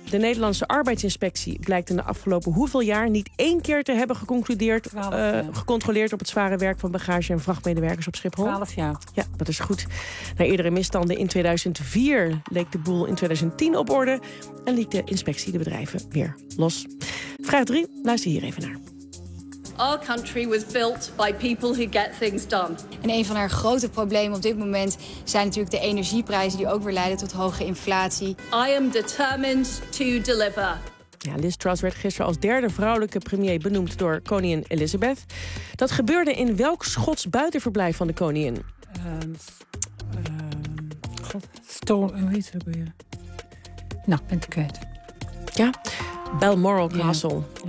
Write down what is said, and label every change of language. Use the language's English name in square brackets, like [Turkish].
[Dutch] De Nederlandse arbeidsinspectie blijkt in de afgelopen hoeveel jaar niet één keer te hebben gecontroleerd op het zware werk van bagage- en vrachtmedewerkers op Schiphol? 12 jaar. Ja, dat is goed. Na eerdere misstanden in 2004 leek de boel in 2010 op orde en liet de inspectie de bedrijven weer los. Vraag 3. Luister hier even naar. [English] Our country was built by people who get things done. [Dutch] En een van haar grote problemen op dit moment zijn natuurlijk de energieprijzen die ook weer leiden tot hoge inflatie. [English] I am determined to deliver. [Dutch] Ja, Liz Truss werd gisteren als derde vrouwelijke premier benoemd door koningin Elizabeth. Dat gebeurde in welk Schots buitenverblijf van de koningin? Nou, ik ben het kwijt. Ja. Balmoral Castle.